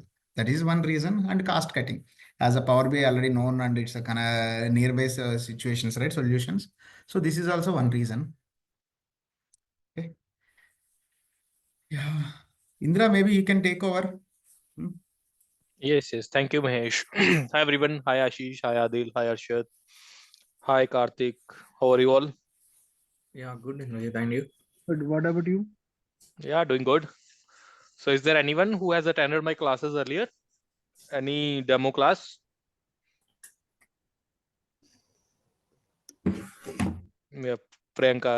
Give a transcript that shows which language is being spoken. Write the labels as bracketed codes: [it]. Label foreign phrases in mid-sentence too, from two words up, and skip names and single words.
[en] That is one reason, and cost cutting. As a Power BI already known, and it's a kind of nearby situations, right? Solutions. So this is also one reason. Okay. Yeah. Indra, maybe you can take over. Hmm. Yes, yes. Thank you, Mahesh. Hi, everyone. Hi, Ashish. Hi, Adil. Hi, Arshad. Hi, Karthik. How are you all? Yeah, good, Indrajit. And you? But what about you? Yeah, doing good. So, is there anyone who has attended my classes earlier? Any demo class? Yeah, Priyanka.